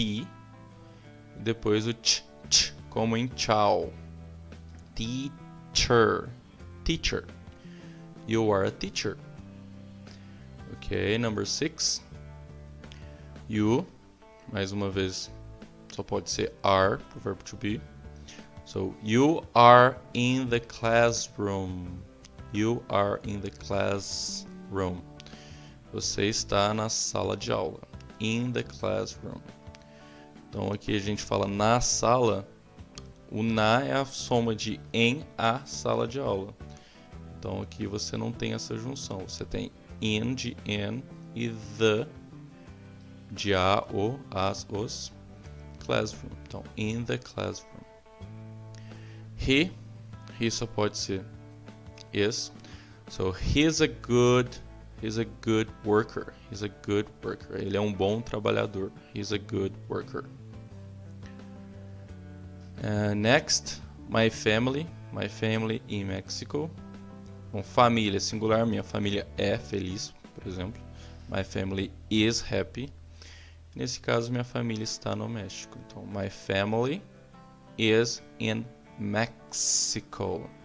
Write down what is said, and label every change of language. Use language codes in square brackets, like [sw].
[pt] E depois o ch, como em tchau. [en] Teacher. Teacher. You are a teacher. Ok, number 6. [pt] You, mais uma vez, só pode ser are, pro verbo to be. [en] So, you are in the classroom. You are in the classroom. [pt] Você está na sala de aula. [en] In the classroom. [pt] Então aqui a gente fala na sala. O na é a soma de em a sala de aula. Então aqui você não tem essa junção. Você tem in de in e the de a, o, as, os. [en] Classroom. Então, in the classroom. He [pt] só pode ser [en] is. So he's a good worker. He's a good worker. [pt] Ele é um bom trabalhador. [en] He's a good worker. Next, my family. My family in Mexico. [pt] Bom, família singular. Minha família é feliz, por exemplo. [en] My family is happy. [pt] Nesse caso, minha família está no México. [en] Então, my family is in Mexico.